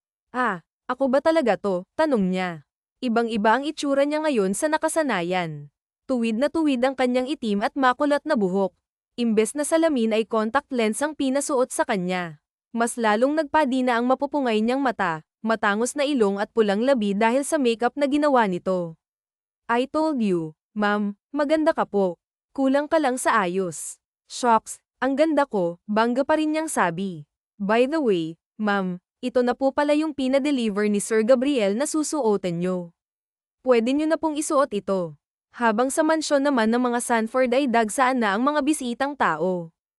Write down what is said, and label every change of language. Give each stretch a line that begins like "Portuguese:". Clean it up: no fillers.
Filipino: Ah, ako ba talaga to? Tanong niya. Ibang-iba ang itsura niya ngayon sa nakasanayan. Tuwid na tuwid ang kanyang itim at makulat na buhok. Imbes na salamin ay contact lens ang pinasuot sa kanya. Mas lalong nagpadina ang mapupungay niyang mata, matangos na ilong at pulang labi dahil sa makeup na ginawa nito.
English: I told you, ma'am,
Filipino: maganda ka po. Kulang ka lang sa ayos. Shocks, ang ganda ko, bangga pa rin niyang sabi.
English: By the way,
Filipino: ma'am, ito na po pala yung pinadeliver ni Sir Gabriel na susuotin nyo. Pwede nyo na pong isuot ito. Habang sa mansyon naman ng mga Sanford ay dagsaan na ang mga bisitang tao.